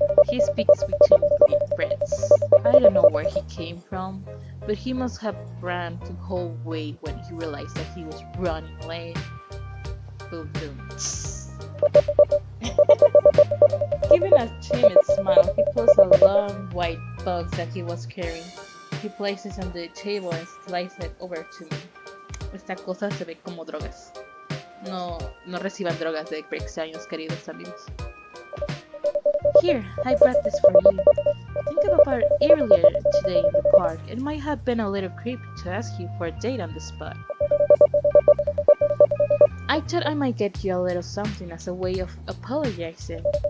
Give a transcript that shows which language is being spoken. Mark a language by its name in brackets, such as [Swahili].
[English] He speaks between breaths. I don't know where he came from, but he must have ran the whole way when he realized that he was running late. Boom, boom. Giving a timid smile, he pulls a long white box that he was carrying. He places it on the table and slides it over to me. [Spanish] Esta cosa se ve como drogas. No reciban drogas de extraños, queridos amigos. [English] Here, I brought this for you. Think about it earlier today in the park. It might have been a little creepy to ask you for a date on the spot. I thought I might get you a little something as a way of apologizing.